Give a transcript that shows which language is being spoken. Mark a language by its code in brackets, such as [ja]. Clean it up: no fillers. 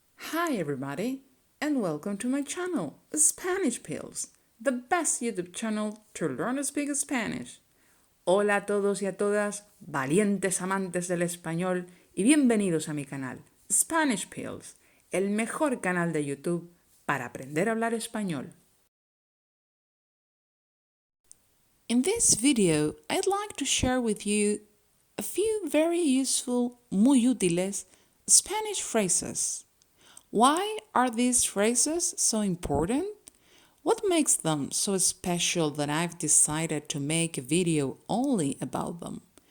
[en] Hi everybody, and welcome to my channel, Spanish Pills, the best YouTube channel to learn to speak Spanish. [es] Hola a todos y a todas, valientes amantes del español, y bienvenidos a mi canal, Spanish Pills, el mejor canal de YouTube para aprender a hablar español. [en] In this video, I'd like to share with you a few very useful, [es] muy útiles, [en] Spanish phrases. Why are these phrases so important? What makes them so special that I've decided to make a video only about them?